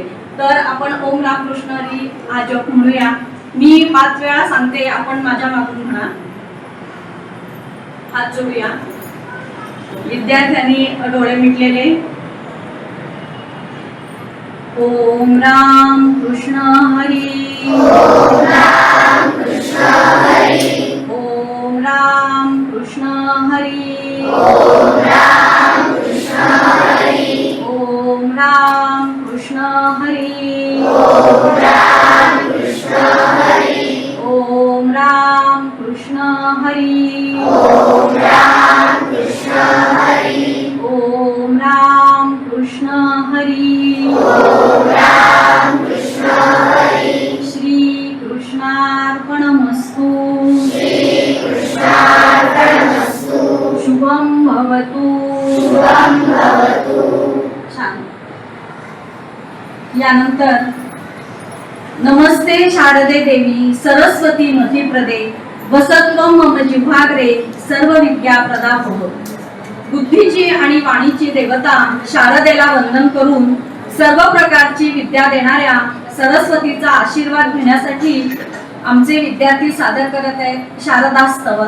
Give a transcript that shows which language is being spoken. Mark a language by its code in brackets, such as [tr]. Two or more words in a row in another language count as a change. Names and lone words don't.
[mr] तर आपण ओम रामकृष्ण हरी हा जप म्हणूया. मी 5 वेळा सांगते, आपण माझ्या मागून म्हणा. हात जोडूया. विद्यार्थ्यांनी डोळे मिटलेले. ओम राम कृष्ण हरी. ओम राम कृष्ण हरी. ओम राम कृष्ण हरी. ओम राम कृष्ण हरी. ओम राम कृष्ण हरी. ओम राम कृष्ण हरी. ओम राम कृष्ण हरी. ओम राम कृष्ण हरी. ओम राम कृष्ण हरी. ओम राम कृष्ण हरी. [sa] श्री कृष्णार्पणमस्तु. श्री कृष्णार्पणमस्तु. शुभं भवतु. शुभं भवतु. [mr] छान. [sa] यानंतर नमस्ते शारदे देवी सरस्वती मतिप्रदे वसत्वं मम जिह्वाग्रे सर्व विद्या प्रदा भव. [mr] बुद्धीची आणि वाणीची देवता शारदेला वंदन करून सर्व प्रकारची विद्या देणाऱ्या सरस्वतीचा आशीर्वाद घेण्यासाठी आमचे विद्यार्थी सादर करत आहेत शारदा स्तवन.